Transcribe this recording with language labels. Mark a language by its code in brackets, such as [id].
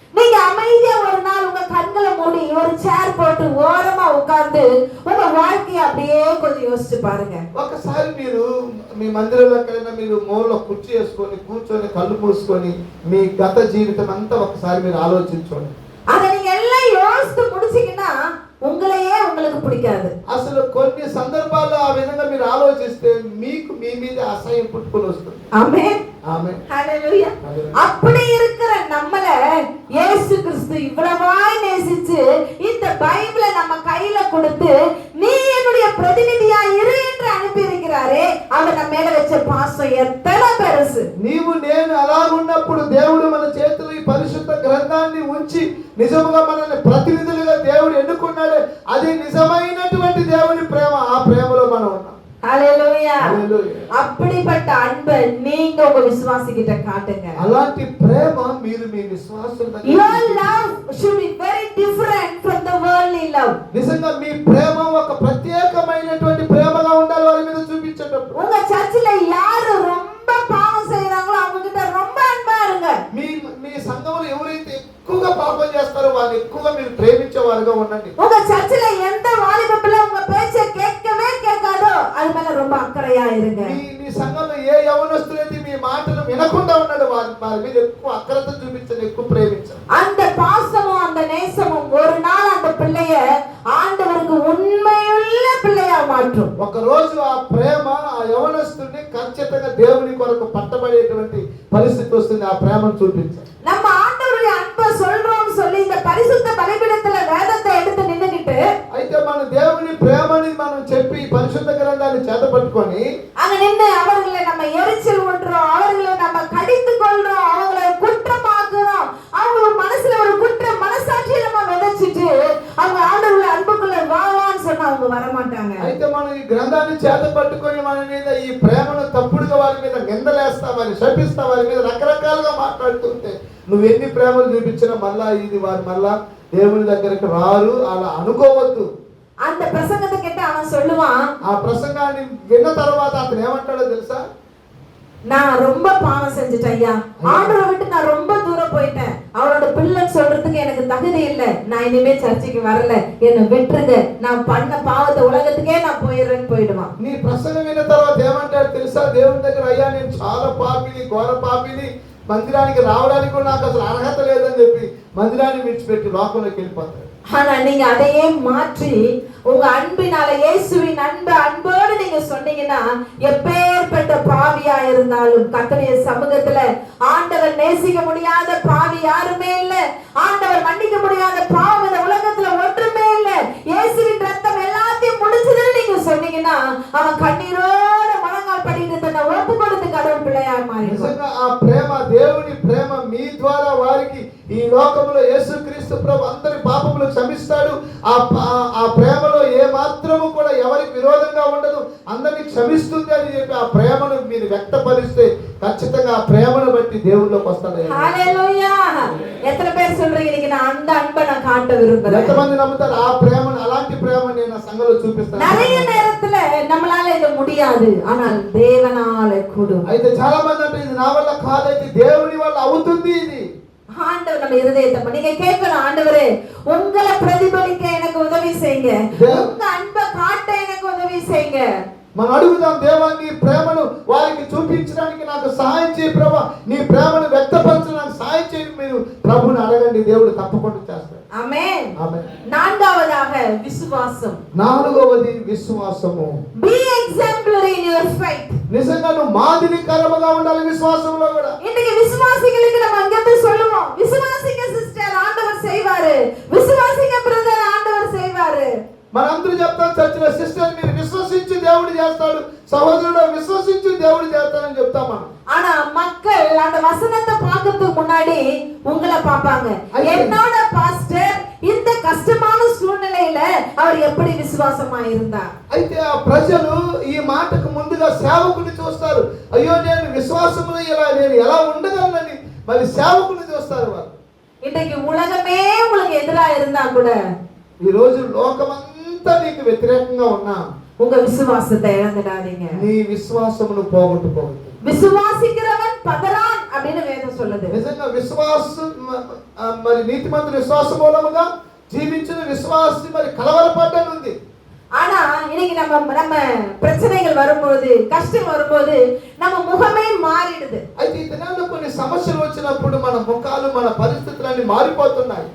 [ta] நீங்க அமைதியா ஒரு நாள் உங்க கண்களை மூடி ஒரு சேர் போட்டு ஓரமா உட்கார்ந்து உங்க வாழ்க்கையை அப்படியே கொஞ்சம் யோசிச்சு பாருங்க. [te] ఒకసారి మీరు మీ మందిరంలో ఎక్కడైనా మీరు మూలలో కుర్చీ వేసుకొని కూర్చొని కళ్ళు మూసుకొని మీ గత జీవితం అంతా ఒకసారి మీరు ఆలోచించండి. [ta] அதை நீங்க எல்லாம் யோசித்து முடிச்சீங்கன்னா உங்களையே உங்களுக்கு பிடிக்காது. [te] అసలు కొన్ని సందర్భాల్లో ఆ విధంగా మీరు ఆలోచిస్తే మీకు మీ మీద అసహ్యం పుట్టుకొని వస్తుంది. [ta] ஆமென் [te] ఆమేన్ [ta] ஹalleluya. அப்படி இருக்கிற நம்மள இயேசு கிறிஸ்து இவ்வளவாய் நேசிச்சு இந்த பைபிளை நம்ம கையில கொடுத்து நீ என்னுடைய பிரதிநிதியா இரு என்று அனுப்பி இருக்கிறாரே, அவர் நம்ம மேல வச்ச பாசம் எத்தனை பெருசு. [te] నీవు నేను అలా ఉన్నప్పుడు దేవుడు మన చేతిలో ఈ పరిశుద్ధ గ్రంథాన్ని ఉంచి నిజముగా మనల్ని ప్రతినిధులుగా దేవుడు ఎన్నుకున్నాడు. అది నిజమైనటువంటి దేవుని ప్రేమ. ఆ ప్రేమలో మనం ఉన్నాం. [ta] ஹalleluya. [te] హల్లెలూయా. [ta] அப்படிப்பட்ட அன்பை நீங்க உங்க விசுவாசிகிட்ட காட்டுங்க. [te] అలాంటి ప్రేమ మీరు మీ విశ్వాసుల దగ్గర [en] Your love should be very different from the worldly love. [te] నిజంగా మీ ప్రేమ ఒక ప్రత్యేకమైనటువంటి ప్రేమగా ఉండాలి. వారి మీద చూపించేటప్పుడు [ta] உங்க சர்ச்சில் யாரு ரொம்ப பாவம் செய்றாங்களோ அவங்க கிட்ட ரொம்ப அன்பா இருங்க. [te] మీ సంఘంలో ఎవరైతే ఎక్కువగా పాపం చేస్తారో వాళ్ళని ఎక్కువగా మీరు ప్రేమించేవారుగా ఉండండి. [ta] உங்க சர்ச்சில் எந்த வாலிப பிள்ளை உங்க பேச்சை கேட்கவே கேட்காதோ அது மேல ரொம்ப அக்கறையா இருங்க. [te] మీ సంఘంలో ఏ యవనస్తులైతే మీ మాటలు వినకుండా ఉన్నాడు వారి మీద ఎక్కువ అక్రత చూపించండి, ఎక్కువ ప్రేమించండి. [ta] அந்த பாசமும் அந்த நேசமும் ஒரு நாள் அந்த பிள்ளைய ஆண்டவருக்கு உண்மையுள்ள பிள்ளையா மாற்றும். [te] ఒక రోజు ఆ ప్రేమ ఆ యవనస్తుని ఖచ్చితంగా దేవుని కొరకు పట్టబడేటువంటి పరిస్థితి వస్తుంది. ఆ ప్రేమను చూపించాలి. [ta] நம்ம ஆண்டவருடைய அன்பை சொல்றோம்னு சொல்லி இந்த பரிசுத்த பலிபீடத்துல வேதத்தை எடுத்து நின்னுகிட்டு [te] అయితే మన దేవుని ప్రేమని మనం చెప్పి పరిశుద్ధ గ్రంథాన్ని చేతపట్టుకొని [ta] அங்க நின்று அவர்களை நம்ம எரிச்சல் ஊட்டுறோம், அவர்களை நம்ம கடித்து கொள்றோம், அவங்களை குற்றமாக்குறோம், அவங்க மனசுல ஒரு குற்ற மனசாட்சியை நம்ம விதைச்சிட்டு அவங்க ஆண்டவருடைய அன்புக்குள்ள வாவான்னு சொன்னா அவங்க வரமாட்டாங்க. [te] అయితే మనం ఈ గ్రంథాన్ని చేతపట్టుకొని మన మీద ఈ ప్రేమను తప్పుడుగా వారి మీద నిందలేస్తామని శపిస్తా వారి మీద రకరకాలుగా మాట్లాడుతుంటే నువ్వు ఎన్ని ప్రేమలు చూపించినా మళ్ళా ఇది వారు మళ్ళా దేవుని దగ్గరికి రారు అలా అనుకోవద్దు. [ta] அந்த பிரசங்கத்தை கேட்டு அவன் சொல்லுவான், [te] ఆ ప్రసంగాన్ని విన్న తర్వాత అతను ఏమంటాడో తెలుసా? [ta] நான் ரொம்ப பாவம் செஞ்சுட்டேன் ஐயா, ஆண்டவரை விட்டு நான் ரொம்ப தூரம் போயிட்டேன், அவரோட பிள்ளைன்னு சொல்றதுக்கு எனக்கு தகுதி இல்லை, நான் இனிமே சர்ச்சைக்கு வரல, என்னை விட்டுருங்க, நான் பண்ண பாவத்தை உலகத்துக்கே நான் போயிடுறேன்னு போயிடுவான். [te] నీ ప్రసంగం విన్న తర్వాత ఏమంటాడు తెలుసా? దేవుని దగ్గర అయ్యా నేను చాలా పాపిని, ఘోర పాపిని, మందిరానికి రావడానికి కూడా నాకు అసలు అర్హత లేదని చెప్పి మందిరాన్ని విడిచిపెట్టి లోకంలోకి వెళ్ళిపోతాడు. [ta] ஆனா நீங்க அதையே மாற்றி உங்க அன்பினால இயேசுவின் அன்போடு நீங்க சொன்னீங்கன்னா எப்பேற்பட்ட பாவியா இருந்தாலும் கர்த்தருடைய சமூகத்துல ஆண்டவர் நேசிக்க முடியாத பாவி யாருமே இல்ல, ஆண்டவர் மன்னிக்க முடியாத பாவம் இந்த உலகத்துல ஒன்றுமே இல்ல, இயேசுவின் ரத்தம் எல்லாத்தையும் முடிச்சதுன்னு நீங்க சொன்னீங்கன்னா அவன் கண்ணீரோட முழங்கால் படிட்டு தன்னை ஒப்பு கொடுத்து கடவுள் பிள்ளையார் மாறி. [te] నిజంగా ఆ ప్రేమ దేవుని ప్రేమ మీ ద్వారా వారికి ఈ లోకంలో యేసుక్రీస్తు ప్రభు అందరి పాపములు క్షమిస్తాడు. ఆ ప్రేమలో ఏ మాత్రము కూడా ఎవరికి విరోధంగా ఉండదు, అందరినీ క్షమిస్తుంది అని చెప్పి ఆ ప్రేమను మీరు వ్యక్తపరిస్తే ఖచ్చితంగా ఆ ప్రేమను బట్టి దేవుళ్ళకి వస్తాడు. హల్లెలూయా. ఎత్తన పేరు [ta] சொல்றீங்க இன்னைக்கு நான் அந்த அன்பை நான் காட்ட விரும்புறேன். [te] ఎంతమంది నమ్ముతారు ఆ ప్రేమను? అలాంటి ప్రేమను నేను ఆ సంఘంలో చూపిస్తాను. [ta] நிறைய நேரத்துல நம்மளால இது முடியாது, ஆனால் தேவனால கூடும். [te] అయితే చాలా మంది అంటే ఇది నా వల్ల కాదైతే దేవుని వల్ల అవుతుంది. ఇది [ta] ஆண்டவர் நம்ம இருதயத்தை நீங்க கேட்கணும், ஆண்டவரே உங்களை பிரதிபலிக்க எனக்கு உதவி செய்யுங்க, உங்க அன்பை காட்ட எனக்கு உதவி செய்யுங்க. [te] మనం అడుగుదాం, దేవా నీ ప్రేమను వారికి చూపించడానికి నాకు సహాయం చేయి ప్రభా, నీ ప్రేమను వ్యక్తపరచడానికి సహాయం చేయి. మీరు ప్రభువుని అడగండి, దేవుడు తప్పకుండా చేస్తాడు. ఆమేన్. ఆమేన్. నాలుగవதாக విశ్వాసం. నాలుగవది విశ్వాసము. [en] Be exemplary in your faith. [te] నిజంగా నువ్వు మాదిరికరముగా ఉండాలి విశ్వాసంలో కూడా. [ta] இன்னைக்கு விசுவாசிகளுக்கு நம்ம அங்க போய் சொல்லுவோம், விசுவாசிங்க சிஸ்டர் ஆண்டவர் செய்வாரு, விசுவாசிங்க பிரதர் ஆண்டவர் செய்வாரு. [te] మనందరూ చెప్తాం చర్చిలో, సిస్టర్ మీరు విశ్వసించి దేవుడు చేస్తాడు, సహోదరుడు విశ్వసించి దేవుడు చేస్తాడని చెప్తాం మనం. [ta] ஆனா மக்கள் அந்த வசனத்தை பார்க்கிறதுக்கு முன்னாடி உங்களை பார்ப்பாங்க, என்னோட பாஸ்டர் இந்த கஷ்டமான சூழ்நிலையில அவர் எப்படி விசுவாசமா இருந்தார். [te] అయితే ఆ ప్రజలు ఈ మాటకు ముందుగా సేవకుని చూస్తారు. అయ్యో నేను విశ్వాసములో నేను ఎలా ఉండగలనని మరి సేవకుని చూస్తారు వారు. [ta] இன்னைக்கு உலகமே உங்களுக்கு எதிரா இருந்தா கூட [te] ఈ రోజు లోకమంతా ఎంత నీకు వ్యతిరేకంగా ఉన్నా [ta] உங்க விசுவாசத்தை இழந்துடாதீங்க. [te] నీ విశ్వాసమును పోగొట్టుకోవద్దు. [ta] விசுவாசிக்கிறவன் பதறான் அப்படின்னு வேதம் சொல்லுது. [te] నిజంగా విశ్వాసం మరి నీతిమంతుల విశ్వాస మూలముగా జీవించిన విశ్వాసి మరి కలవరపడ్డనుంది. [ta] ஆனா இன்னைக்கு நம்ம பிரச்சனைகள் வரும்போது, கஷ்டம் வரும்போது நம்ம முகமே மாறிடுது. [te] అయితే ఈ దినాల్లో కొన్ని సమస్యలు వచ్చినప్పుడు మన ముఖాలు మన పరిస్థితులన్నీ మారిపోతున్నాయి.